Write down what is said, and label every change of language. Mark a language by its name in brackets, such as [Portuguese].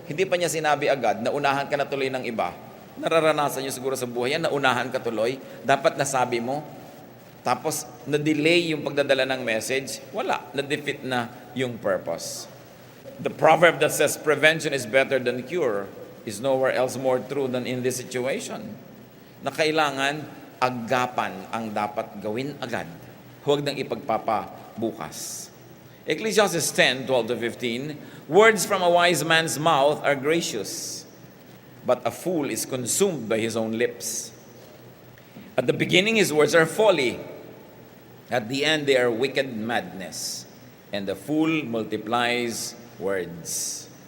[Filipino] Hindi pa niya sinabi agad, naunahan ka na tuloy ng iba. Nararanasan niyo siguro sa buhay yan, naunahan ka tuloy. Dapat nasabi mo. Tapos, na-delay yung pagdadala ng message. Wala, na-defeat na yung purpose. [English] The proverb that says prevention is better than cure is nowhere else more true than in this situation. [Filipino] Na kailangan agapan ang dapat gawin agad. Huwag nang ipagpapabukas. [English] Ecclesiastes 10:12-15, words from a wise man's mouth are gracious, but a fool is consumed by his own lips. At the beginning his words are folly, at the end they are wicked madness, and the fool multiplies words.